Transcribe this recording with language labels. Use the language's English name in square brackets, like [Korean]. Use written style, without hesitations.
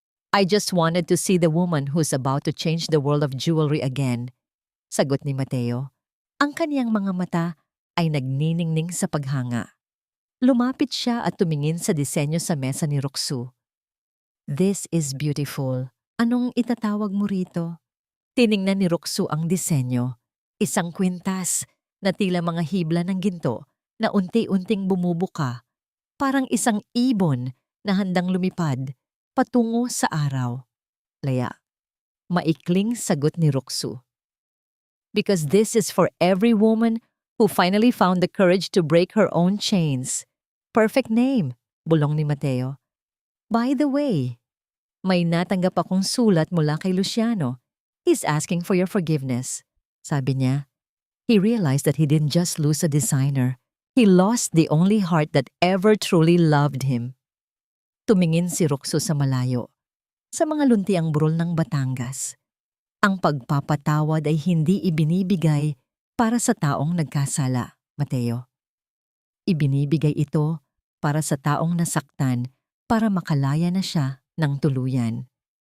[English] I just wanted to see the woman who's about to change the world of jewelry again. [Filipino] Sagot ni Mateo. Ang kaniyang mga mata ay nagniningning sa paghanga. Lumapit siya at tumingin sa disenyo sa mesa ni Roxu. [English] This is beautiful. [Filipino] Anong itatawag mo rito? Tiningnan ni Roxu ang disenyo. Isang kwintas na tila mga hibla ng ginto na unti-unting bumubuka. Parang isang ibon na handang lumipad patungo sa araw. Laya. Maikling sagot ni Roxu. [English] Because this is for every woman who finally found the courage to break her own chains. Perfect name, [Filipino] bulong ni Mateo. [English] By the way, [Filipino] may natanggap akong sulat mula kay Luciano. [English] He's asking for your forgiveness. [Filipino] Sabi niya, [English] he realized that he didn't just lose a designer. He lost the only heart that ever truly loved him. [Filipino] Tumingin si Roxu sa malayo, sa mga luntiang burol ng Batangas. Ang pagpapatawad ay hindi ibinibigay para sa taong nagkasala, Mateo. Ibinibigay ito para sa taong nasaktan para makalaya na siya ng tuluyan.